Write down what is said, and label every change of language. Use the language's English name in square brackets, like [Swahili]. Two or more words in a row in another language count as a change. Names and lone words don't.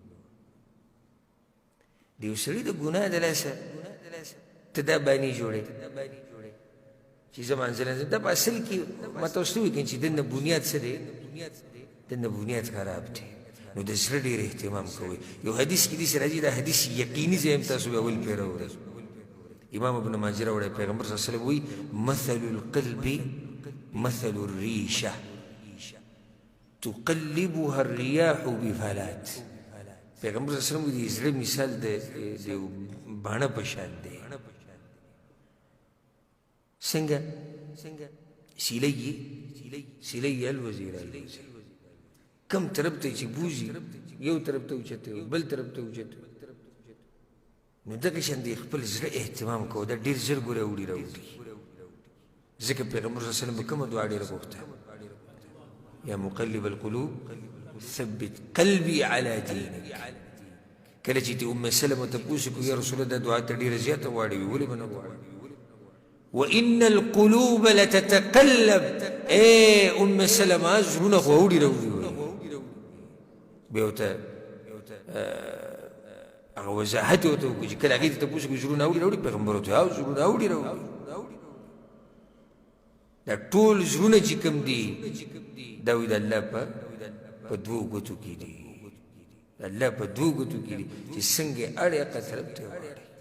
[Pashto] د یو سړي د ګناه د لاسه ته دا بانې جوړې چې زه منزل نه ځم دا په اصل کې ما ته اوس نه وایي چې دننه بنیاد څه دی دننه بنیاد خراب دی نو د زړه ډېر اهتمام کوئ یو حدیث کې داسې راځي دا حدیث یقیني ځای هم تاسو به اول پرې راوړئ امام ابن ماجه راوړی پیغمبر [Arabic] صلی الله علیه وسلم [Pashto] وایي [Arabic] مثل القلب مثل الريشه تقلبها الرياح بفلات [Pashto] پیغمبر [Arabic] صلی الله علیه وسلم [Pashto] وایي د زړه مثال د باڼه په شان دی څنګه سیلی الوزیر کم طرف ته چې بوزي یو طرف ته اوچته وي بل طرف ته اوچته وي نو دغه شان د خپل زړه اهتمام کوو دا ډېر ژر ګوره اوړي راوړي ځکه پیغمبر [Arabic] صلی الله علیه وسلم [Pashto] به کومه دعا ډېره غوښته [Arabic] یا مقلب القلوب ثبت قلبي على دينك [Pashto] کله چې د ام سلمه تپوس کو [Arabic] یا رسول الله [Pashto] دا دعا ته ډېره زیاته غواړي ولې به نه غواړي [Arabic] وان القلوب لتتقلب [Pashto] ام سلمه زړونه خو اوړي راوړي بیا ورته هغه وضاحت یې ورته وکړو چې کله هغې ته تپوس کو زړونه اوړي راوړي پیغمبر ورته او زړونه اوړي راوړي دا ټول زړونه چې کوم دي دا وایي د الله په دوو ګوتو کې دي د الله په دوو ګوتو کې دي چې څنګه اړې هغه طرف ته واړې